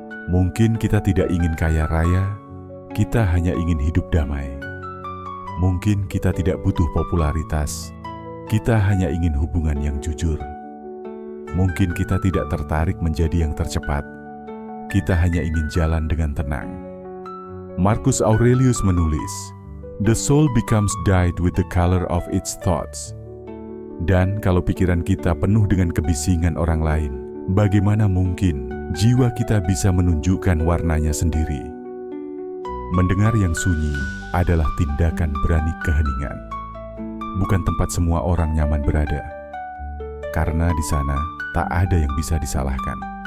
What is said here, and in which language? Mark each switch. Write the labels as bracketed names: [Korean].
[Indonesian] Mungkin kita tidak ingin kaya raya, kita hanya ingin hidup damai. Mungkin kita tidak butuh popularitas, kita hanya ingin hubungan yang jujur. Mungkin kita tidak tertarik menjadi yang tercepat, kita hanya ingin jalan dengan tenang. [English] Marcus Aurelius [Indonesian] menulis, [English] "The soul becomes dyed with the color of its thoughts." [Indonesian] Dan kalau pikiran kita penuh dengan kebisingan orang lain, bagaimana mungkin jiwa kita bisa menunjukkan warnanya sendiri? Mendengar yang sunyi adalah tindakan berani keheningan. Bukan tempat semua orang nyaman berada. Karena di sana tak ada yang bisa disalahkan.